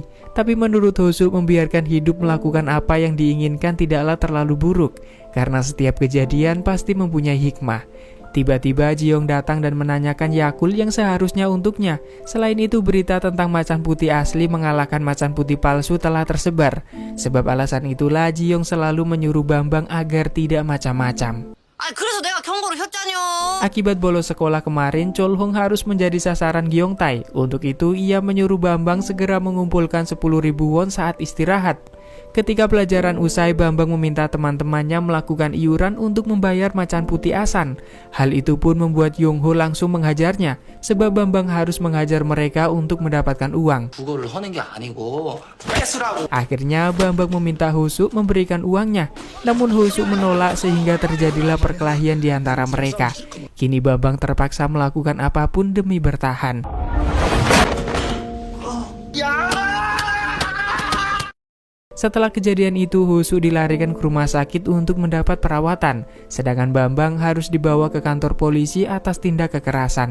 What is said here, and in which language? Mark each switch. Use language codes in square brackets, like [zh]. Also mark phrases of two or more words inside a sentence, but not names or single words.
[id] Tapi menurut Hosu, membiarkan hidup melakukan apa yang diinginkan tidaklah terlalu buruk, karena setiap kejadian pasti mempunyai hikmah. Tiba-tiba Ji-young datang dan menanyakan Yakult yang seharusnya untuknya. Selain itu, berita tentang macan putih asli mengalahkan macan putih palsu telah tersebar. Sebab alasan itulah Ji-young selalu menyuruh Bambang agar tidak macam-macam. [ko] 그래서 내가 경고를 했잖여. [id] Akibat bolos sekolah kemarin, Cholhong harus menjadi sasaran Gyeongtae. Untuk itu, ia menyuruh Bambang segera mengumpulkan 10.000 won saat istirahat. Ketika pelajaran usai, Bambang meminta teman-temannya melakukan iuran untuk membayar macan putih Asan. Hal itu pun membuat Yongho langsung menghajarnya, sebab Bambang harus menghajar mereka untuk mendapatkan uang. [ko] 그거를 하는 게 아니고 뺏으라고. [id] Akhirnya Bambang meminta Hosu memberikan uangnya, namun Hosu menolak sehingga terjadilah perkelahian di antara mereka. Kini Bambang terpaksa melakukan apapun demi bertahan. Setelah kejadian itu, Hosu dilarikan ke rumah sakit untuk mendapat perawatan, sedangkan Bambang harus dibawa ke kantor polisi atas tindak kekerasan.